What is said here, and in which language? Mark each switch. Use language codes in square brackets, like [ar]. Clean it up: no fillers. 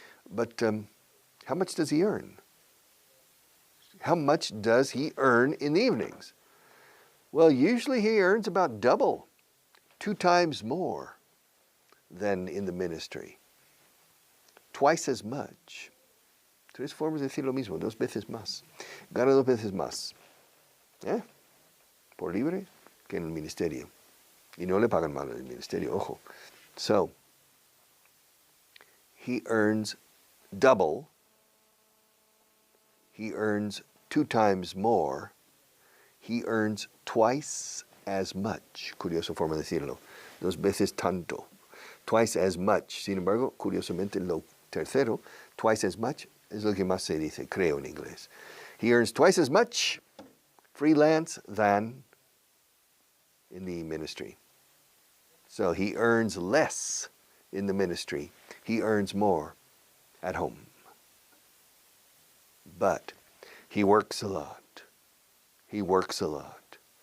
[en] But how much does he earn? How much does he earn in the evenings? Well, usually he earns about double, 2 times more than in the ministry. Twice as much. [es] 3 formas de decir lo mismo, 2 veces más. Gana 2 veces más. Por libre que en el ministerio. Y no le pagan mal en el ministerio, ojo. [en] So, he earns double. He earns 2 times more. He earns twice as much. [es] Curiosa forma de decirlo. 2 veces tanto. [en] Twice as much. [es] Sin embargo, curiosamente, lo tercero, [en] twice as much, [es] es lo que más se dice, creo, en inglés. [en] He earns twice as much freelance than in the ministry. So he earns less in the ministry. He earns more at home. But he works a lot. He works a lot.